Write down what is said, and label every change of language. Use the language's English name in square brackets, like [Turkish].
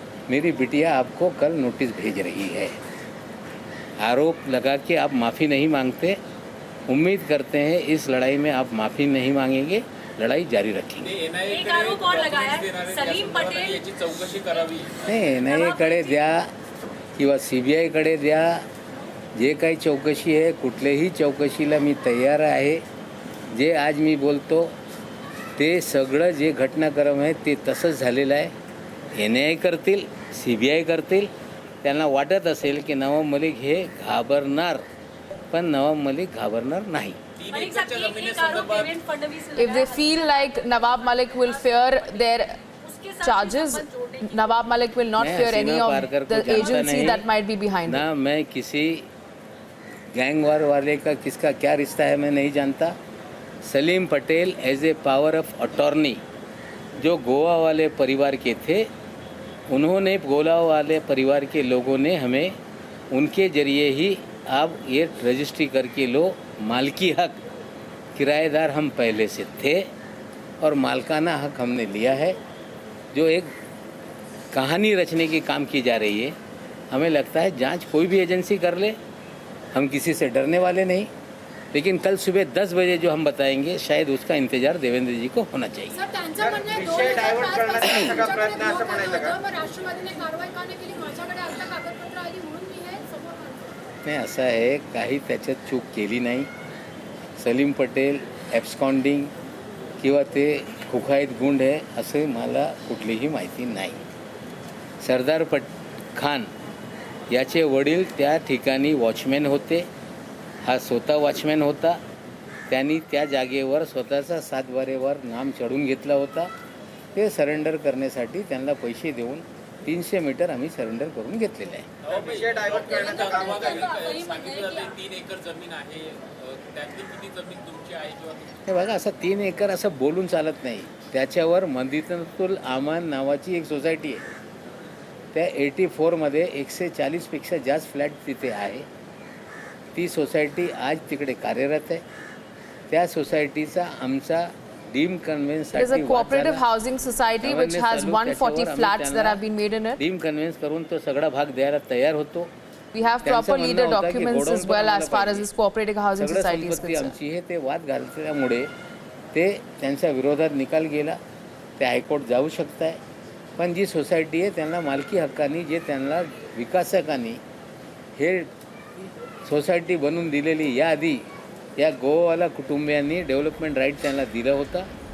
[Hindi] मेरी बिटिया आपको कल नोटिस भेज रही है। आरोप लगा के आप माफ़ी नहीं मांगते। उम्मीद करते हैं इस लड़ाई में आप माफ़ी नहीं मांगेंगे, लढाई जारी रखेंगे। एक आरोप और लगाया सलीम पटेल याची चौकशी करावी। [Marathi] नाही, NIA-कडे द्या किंवा CBI-कडे द्या, जे काही चौकशी आहे कुठल्याही चौकशीला मी तयार आहे। जे आज मी बोलतो ते सगळं जे घटनाक्रम आहे ते तसंच झालेलं आहे। NIA करतील, CBI करतील। त्यांना वाटत असेल की नवाब मलिक हे घाबरणार, पण नवाब मलिक घाबरणार नाही। [English] If they feel like Nawab Malik will fear their charges, Nawab Malik will not fear any of the agency that might be behind it. [Hindi] ना मैं किसी गैंग वार वाले का किसका क्या रिश्ता है मैं नहीं जानता। Salim Patel as a power of attorney जो गोवा वाले परिवार के थे, उन्होंने गोवा वाले परिवार के लोगों ने हमें उनके ज़रिए ही आप ये रजिस्ट्री करके लो। मालकी हक किराएदार हम पहले से थे और मालकाना हक हमने लिया है। जो एक कहानी रचने की काम की जा रही है, हमें लगता है जांच कोई भी एजेंसी कर ले, हम किसी से डरने वाले नहीं। लेकिन कल सुबह 10 बजे जो हम बताएंगे, शायद उसका इंतजार देवेंद्र जी को होना चाहिए। [Marathi] सर, त्यांचं म्हणणं आहे 2005 पासून सगळा प्रयत्न असं म्हणायचं, मग राष्ट्रवादीने कारवाई का नाही केली? माझ्याकडे आता कागदपत्र आली म्हणून मी हे समोर आणतो। नाही, असं आहे, काही त्याच्यात चूक केली नाही। सलीम पटेल ॲब्स्कॉन्डिंग किंवा ते खुखाईत गुंड आहे असे मला कुठलीही माहिती नाही। सरदार खान याचे वडील त्या ठिकाणी वॉचमॅन होते, हा स्वतः वॉचमॅन होता। त्यांनी त्या जागेवर स्वतःचा 7 बारेवर नाम चढून घेतला होता। ते सरेंडर करण्यासाठी त्यांना पैसे देऊन 300 मीटर आम्ही सरेंडर करून घेतलेलं आहे। विषय डायव्हर्ट करण्याचं काम सांगितलं जाते 3 एकर जमीन आहे, त्यातली किती जमीन तुमची आहे किंवा हे बघा, असं 3 एकर असं बोलून चालत नाही। त्याच्यावर मदितुल आमान नावाची एक सोसायटी आहे, त्या 84 मध्ये 140 पेक्षा जास्त फ्लॅट तिथे आहे। ती सोसायटी आज तिकडे कार्यरत आहे। त्या सोसायटीचा आमचा dim conveyance [English] It is a cooperative housing society which has 140 flats that have been made in it. [Marathi] Dim conveyance करून तो सगळा भाग द्यायला तयार होतो। [English] We have proper leader documents as well as far as this cooperative housing society is concerned. [Marathi] आमची हे ते वाद घालल्यामुळे ते त्यांच्या विरोधात निकाल गेला। ते हायकोर्ट जाऊ शकताय, पण जी सोसायटी आहे त्यांना मालकी हक्काने जे त्यांना विकासकांनी हे सोसायटी बनवून दिलेली, याआधी या गोवावाला कुटुंबियांनी डेव्हलपमेंट राईट त्यांना दिला होता।